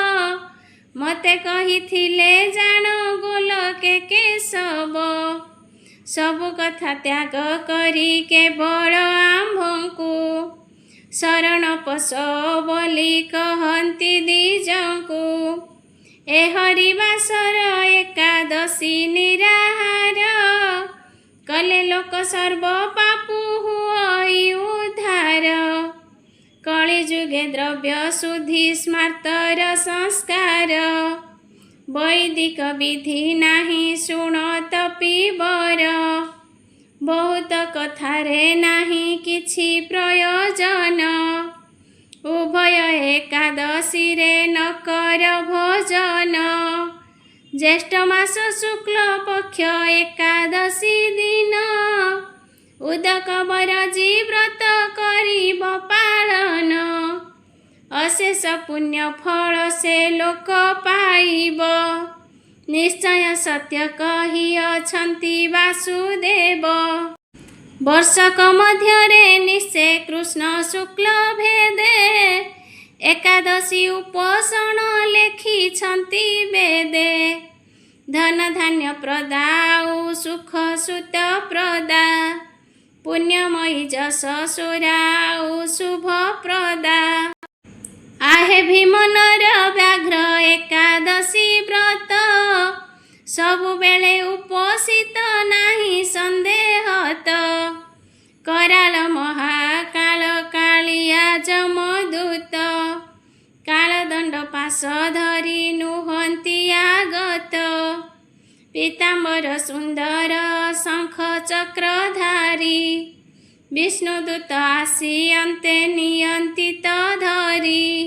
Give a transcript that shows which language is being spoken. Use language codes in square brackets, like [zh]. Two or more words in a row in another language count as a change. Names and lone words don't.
[or] ମତେ କହିଥିଲେ ଜାନ ଗୋଲକେ କେଶବ ସବୁ କଥା ତ୍ୟାଗ କରି କେବଳ ଆମ୍ଭଙ୍କୁ ଶରଣ ପଶ ବୋଲି କହନ୍ତି ଦିଜଙ୍କୁ ଏ ହରିବାସର ଏକାଦଶୀ ନିରାହାର କଲେ ଲୋକ ସର୍ବ ପାପୁ ହୁଇ ଉଦ୍ଧାର କଳି ଯୁଗେ ଦ୍ରବ୍ୟ ଶୁଦ୍ଧି ସ୍ମାର୍ତ୍ତର ସଂସ୍କାର ବୈଦିକ ବିଧି ନାହିଁ ଶୁଣତ ପୀବର ବହୁତ କଥାରେ ନାହିଁ କିଛି ପ୍ରୟୋଜନ ଉଭୟ ଏକାଦଶୀ ରେ ନ କର ଭୋଜନ ଜ୍ୟେଷ୍ଠ ମାସ ଶୁକ୍ଳ ପକ୍ଷ ଏକାଦଶୀ ଦିନ ଉଦକ ବରଜି ବ୍ରତ କରିବ ପାଳନ ଅଶେଷ ପୁଣ୍ୟ ଫଳ ସେ ଲୋକ ପାଇବ ନିଶ୍ଚୟ ସତ୍ୟ କହି ଅଛନ୍ତି ବାସୁଦେବ ବର୍ଷକ ମଧ୍ୟରେ ନିଶ୍ଚୟ କୃଷ୍ଣ ଶୁକ୍ଳ ଭେଦେ ଏକାଦଶୀ ଉପୋଷଣ ଲେଖିଛନ୍ତି ବେଦେ ଧନ ଧାନ୍ୟ ପ୍ରଦା ସୁଖ ସୁତ ପ୍ରଦା ପୁଣ୍ୟମୟୀ ଯଶ ସୁରା ଶୁଭ ପ୍ରଦା ଆହେ ଭୀମ ନର ବ୍ୟାଘ୍ର ଏକାଦଶୀ ବ୍ରତ ସବୁ ବେଳେ ଉପୋଷିତ ନାହିଁ ସନ୍ଦେହତ କରାଳ ମହାକାଳ କାଳିଆ ଯମଦୂତ କାଳଦଣ୍ଡ ପାଶ ଧରି ନୁହନ୍ତି ଆଗତ ପୀତାମ୍ବର ସୁନ୍ଦର ଶଙ୍ଖ ଚକ୍ରଧାରୀ ବିଷ୍ଣୁଦୂତ ଆସି ଅନ୍ତେ ନିଅନ୍ତି ଧରି